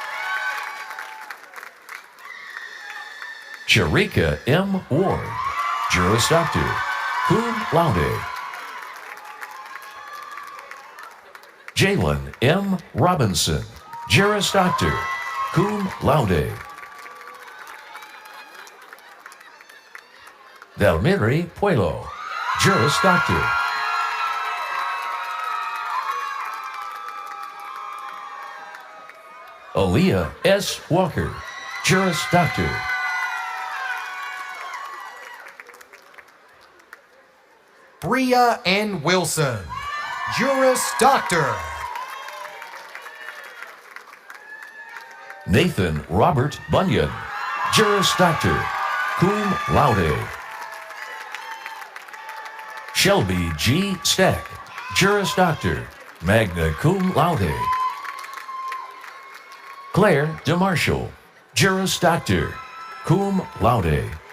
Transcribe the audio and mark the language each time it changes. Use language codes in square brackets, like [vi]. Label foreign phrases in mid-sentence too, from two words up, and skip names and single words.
[en] Sharika M. Ward, Juris Doctor, cum laude. Jalen M. Robinson, Juris Doctor, cum laude. Delmiri Puelo, Juris Doctor. Aaliyah S. Walker, Juris Doctor. Bria N. Wilson, Juris Doctor. Nathan Robert Bunyan, Juris Doctor, cum laude. Shelby G. Stack, Juris Doctor, magna cum laude. Claire DeMarshall, Juris Doctor, cum laude.